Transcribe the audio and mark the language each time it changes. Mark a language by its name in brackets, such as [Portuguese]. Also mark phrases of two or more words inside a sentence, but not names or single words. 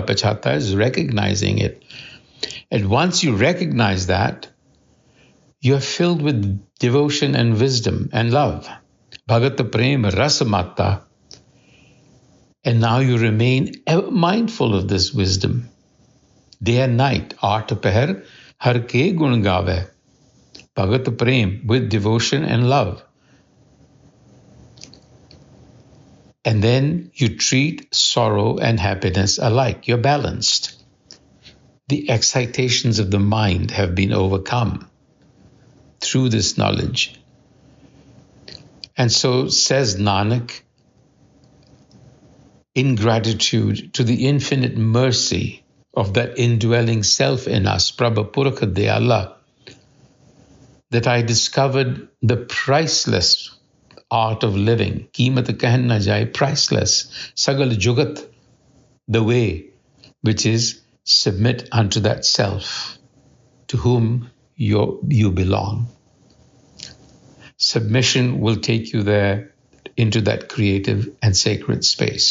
[English] Pachata is recognizing it. And once you recognize that, you are filled with devotion and wisdom and love. [Punjabi] ਭਗਤ ਪ੍ਰੇਮ ਰਸ ਮਾਤਾ. [English] And now you remain mindful of this wisdom. Day and night, [Punjabi] ਆਠ ਪਹਰ ਹਰਿ ਕੇ ਗੁਨ ਗਾਵੈ. ਭਗਤ ਪ੍ਰੇਮ, [English] with devotion and love. And then you treat sorrow and happiness alike. You're balanced. The excitations of the mind have been overcome through this knowledge. And so says Nanak, in gratitude to the infinite mercy of that indwelling self in us, [Punjabi] ਪ੍ਰਭ ਪੁਰਖ ਦਇਆਲਾ, [English] that I discovered the priceless art of living. [Punjabi] ਕੀਮਤਿ ਕਹਨੁ ਨ ਜਾਏ, [English] priceless. [Punjabi] ਸਗਲ ਜੁਗਤਿ, [English] the way, which is submit unto that self to whom you belong. Submission will take you there into that creative and sacred space.